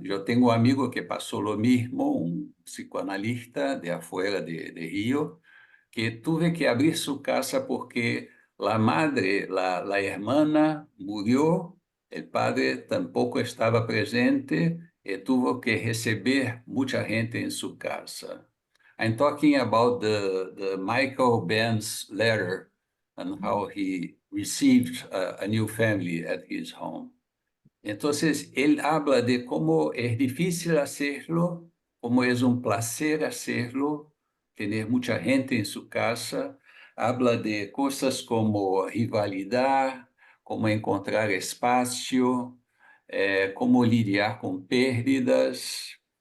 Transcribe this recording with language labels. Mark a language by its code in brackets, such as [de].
[es] Yo tengo un amigo que pasó lo mismo, un psicoanalista de afuera de Río, que tuve que abrir su casa porque la madre, la hermana murió, el padre tampoco estaba presente y tuvo que recibir mucha gente en su casa. [en] I'm talking about the Michael Benz letter and how he received a new family at his home. [es] Entonces, él habla de cómo es difícil hacerlo, cómo es un placer hacerlo, tener mucha gente en su casa. Habla de cosas como rivalidad, cómo encontrar espacio, cómo lidiar con pérdidas.